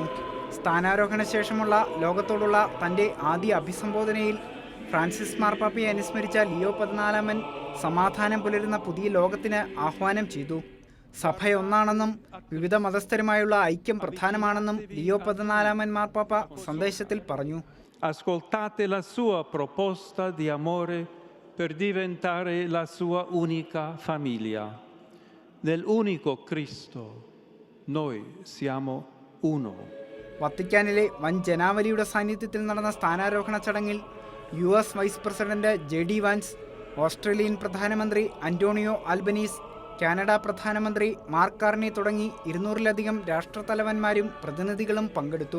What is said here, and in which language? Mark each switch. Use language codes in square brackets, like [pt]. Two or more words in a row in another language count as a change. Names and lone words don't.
[ml] സ്ഥാനാരോഹണ ശേഷമുള്ള ലോകത്തോടുള്ള തൻ്റെ ആദ്യ അഭിസംബോധനയിൽ ഫ്രാൻസിസ് മാർപ്പാപ്പയെ അനുസ്മരിച്ച ലിയോ 14 സമാധാനം പുലരുന്ന പുതിയ ലോകത്തിന് ആഹ്വാനം ചെയ്തു. സഭയൊന്നാണെന്നും വിവിധ മതസ്ഥരുമായുള്ള ഐക്യം പ്രധാനമാണെന്നും ലിയോ 14 മാർപ്പാപ്പ സന്ദേശത്തിൽ പറഞ്ഞു. [it] Ascoltate la sua proposta di amore per diventare la sua unica famiglia. Nell'unico Cristo noi siamo uno. [ml] വത്തിക്കാനിലെ വൻ ജനാവലിയുടെ സാന്നിധ്യത്തിൽ നടന്ന സ്ഥാനാരോഹണ ചടങ്ങിൽ US വൈസ് പ്രസിഡന്റ് JD വാൻസ്, ഓസ്ട്രേലിയൻ പ്രധാനമന്ത്രി അന്റോണിയോ ആൽബനീസ്, കാനഡ പ്രധാനമന്ത്രി മാർക്ക് കാർണി തുടങ്ങി 200-ലധികം രാഷ്ട്രത്തലവന്മാരും പ്രതിനിധികളും പങ്കെടുത്തു.